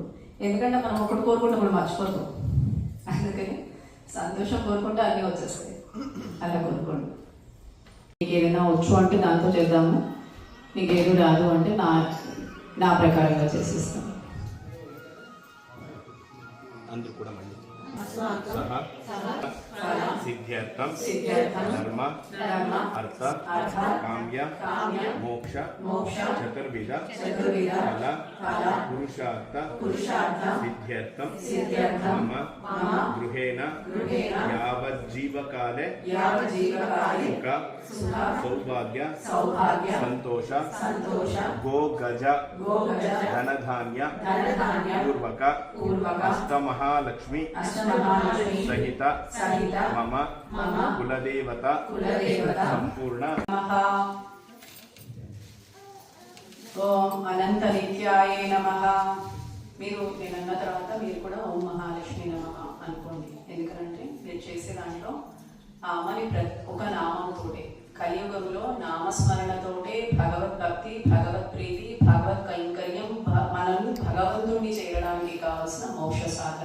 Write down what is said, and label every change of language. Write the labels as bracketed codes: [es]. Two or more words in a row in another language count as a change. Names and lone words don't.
[te] ఎందుకంటే మనం ఒకటి కోరుకుంటే మనం మర్చిపోతాం. అందుకని సంతోషం కోరుకుంటే అన్నీ వచ్చేస్తాయి. అలా కోరుకోండి. మీకు ఏదైనా వచ్చు అంటే దాంతో చేద్దాము, మీకు ఏదో రాదు అంటే నా ప్రకారంగా చేసేస్తాం. [sa] सह सिद्ध्यर्थम धर्म अर्थ काम्य मोक्ष चतुर्विध फल पुरुषार्थ सिद्ध्यर्थम मम गृहेण यावज्जीवकाले सुख सौभाग्य संतोष गो गज धनधान्य पूर्वक अष्टमहालक्ष्मी सहित मम कुलदेवता संपूर्ण ఓం అనంత నిత్యాయ నమః. [te] మీరు నేను అన్న తర్వాత మీరు కూడా [sa] ఓం మహాలక్ష్మి నమః [te] అనుకోండి. ఎందుకంటే మీరు చేసే దాంట్లో ఆ అమ్మని ఒక నామంతోటే కలియుగంలో నామస్మరణతోటే భగవద్భక్తి, భగవత్ ప్రీతి, భగవత్ కైంకర్యం మనల్ని భగవంతుడిని చేరడానికి కావాల్సిన మోక్ష సాధనం.